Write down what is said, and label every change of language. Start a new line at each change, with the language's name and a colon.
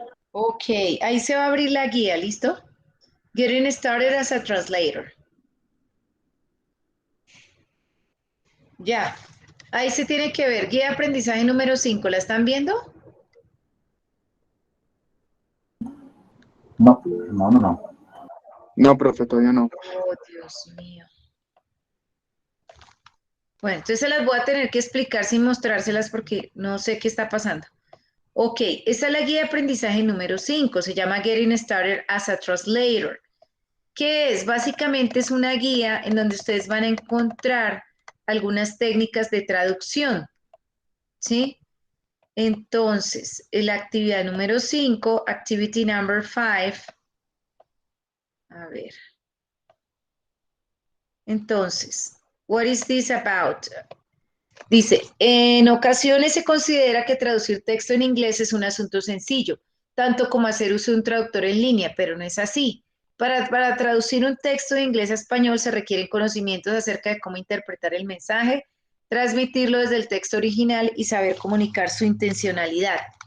Spanish: Ok, ahí se va a abrir la guía, ¿listo?
English: Getting started as a translator.
Spanish: Ya, ahí se tiene que ver. Guía de aprendizaje número 5, ¿la están viendo? No, no, no, no. No, profe, todavía no. Oh, Dios mío. Bueno, entonces se las voy a tener que explicar sin mostrárselas porque no sé qué está pasando. Ok, esta es la guía de aprendizaje número 5, se llama Getting Started as a Translator. ¿Qué es? Básicamente es una guía en donde ustedes van a encontrar algunas técnicas de traducción, ¿sí? Entonces, la actividad número 5,
English: activity number 5,
Spanish: a ver.
English: Entonces, what is this about?
Spanish: Dice, en ocasiones se considera que traducir texto en inglés es un asunto sencillo, tanto como hacer uso de un traductor en línea, pero no es así. Para traducir un texto de inglés a español se requieren conocimientos acerca de cómo interpretar el mensaje, transmitirlo desde el texto original y saber comunicar su intencionalidad.